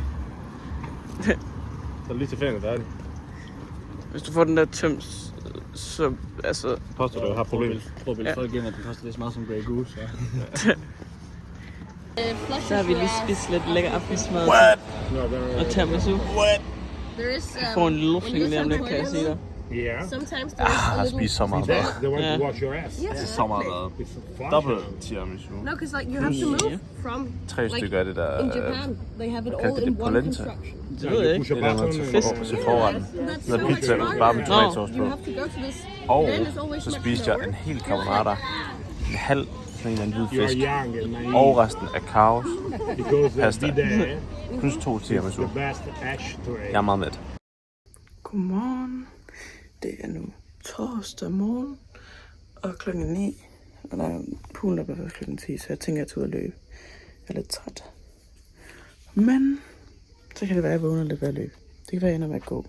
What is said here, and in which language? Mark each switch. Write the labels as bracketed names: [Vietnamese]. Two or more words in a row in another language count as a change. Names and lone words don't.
[Danish] Så er det lige til ferien er færdig. Hvis du får den der tømt, så altså... Påstår du har problemer. Prøv at bilde folk ind, at den koster lige så meget som Grey Goose. Ja. Så har vi lige spist lidt lækker aftensmad og tiramisu. [English] There is [Danish] Får en luftning lige om lidt, kan jeg sige dig. [English] Yeah. sometimes there is a little. [Danish] Spise så meget mad. [English] The one Yeah. to wash your ass. Yes, [Danish] Så meget [English] exactly. [Danish] mad. [English] It's fun. [Danish] Dobbelt tiramisu. [English] No, because like you have to move from [Danish] 3 stykker af det der... [English] in Japan. They have it all [Danish] kaldte [English] in [Danish] det [English] one [Danish] polenta? [English] construction. [Danish] Det ved jeg ikke. [English] Push a [Danish] Et eller andet [English] button [Danish] til, [English] and- [Danish] til forretten. [English] That's [Danish] Noget [English] so much [Danish] pizza [English] fun. [Danish] bare med tomatsauce [English] You [Danish] på. [English] have to go to this. [Danish] Og [English] Then it's always [Danish] så [English] much [Danish] spiste jeg [English] slower. [Danish] en hel carbonara. En halv sådan en eller anden hvid [English] You're [Danish] fisk. [English] young and naive. [Danish] Og resten af kaos. [English] Because [Danish] Pasta. [English] bidet [Danish] Plus 2 [English] is [Danish] tiramisu. [English] the best ashtray. [Danish] Jeg er meget mæt. Godmorgen. Det er nu torsdag morgen, og klokken 9. Og der er poolen op ad klokken 10, så jeg tænker, at jeg tager ud og løbe. Jeg er lidt træt. Men så kan det være, at jeg vågner lidt ved at løbe. Det kan være, at jeg ender med at gå.